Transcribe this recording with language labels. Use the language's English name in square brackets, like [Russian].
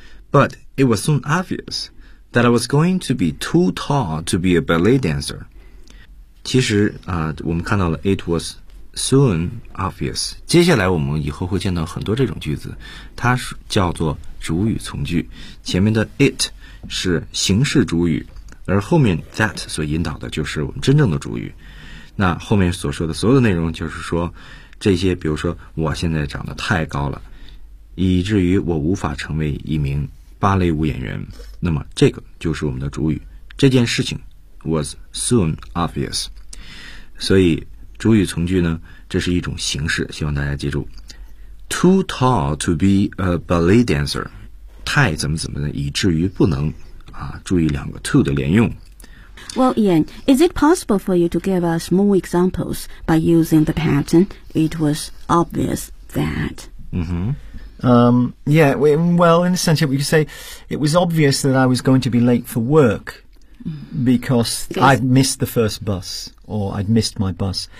[English] But it was soon obvious,that I was going to be too tall to be a ballet dancer. [Chinese] 其实啊、我们看到了 [English] it was soon obvious. [Chinese] 接下来我们以后会见到很多这种句子，它叫做主语从句，前面的 it 是形式主语，而后面 that 所引导的就是我们真正的主语。那后面所说的所有的内容就是说这些，比如说我现在长得太高了，以至于我无法成为一名芭蕾舞演员，那么这个就是我们的主语。这件事情 [English] was soon obvious. [Chinese] 所以主语从句呢，这是一种形式，希望大家记住。 [English] Too tall to be a ballet dancer. [Chinese] 太怎么怎么的，以至于不能啊，注意两个 too 的连用。 [English] Well, Ian, is it possible for you to give us more examples by using the pattern? It was obvious that. 嗯哼。 Yeah, well, in a sense, we could say it was obvious that I was going to be late for work. Because I'd missed the first bus, or I'd missed my bus.